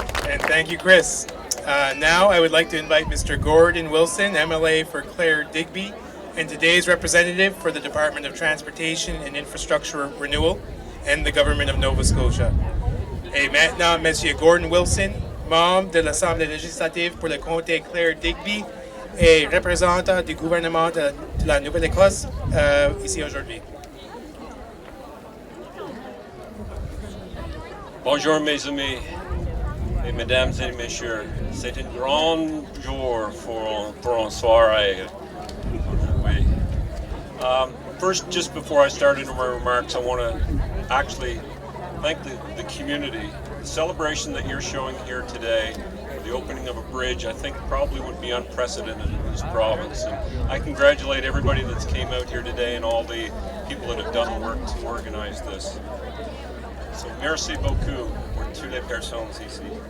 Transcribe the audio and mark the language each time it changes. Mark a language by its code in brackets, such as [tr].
[en] And thank you, Chris. Now I would like to invite Mr. Gordon Wilson, MLA for Clare Digby, and today's representative for the Department of Transportation and Infrastructure Renewal and the Government of Nova Scotia. [fr] Et maintenant, Monsieur Gordon Wilson, membre de l'Assemblée législative pour le comté Clare Digby et représentant du gouvernement de la Nouvelle-Écosse ici aujourd'hui. Bonjour mes amis. Et mesdames et messieurs, c'est un grand jour pour un soirée. [en] First, just before I start into my remarks, I want to actually thank the community. The celebration that you're showing here today, the opening of a bridge, I think probably would be unprecedented in this province. And I congratulate everybody that's came out here today and all the people that have done the work to organize this. [fr] So merci beaucoup pour toutes les personnes ici.